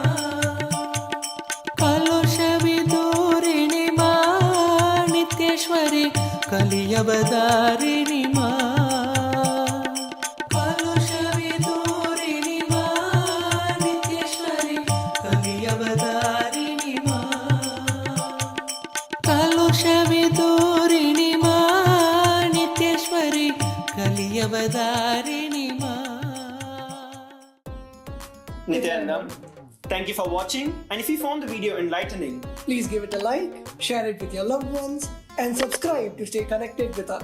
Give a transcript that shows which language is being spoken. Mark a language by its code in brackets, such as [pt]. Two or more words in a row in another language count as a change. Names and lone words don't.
[sa] कलुषविदूरिणि मा नित्येश्वरि कलियवतारिणि मा कलुषविदूरिणि मा नित्येश्वरि कलियवतारिणि मा कलुषविदूरिणि मा नित्येश्वरि कलियवतारिणि मा [en] Nithyananda, thank you for watching, and if you found the video enlightening, Please give it a like, share it with your loved ones, and subscribe to stay connected with us.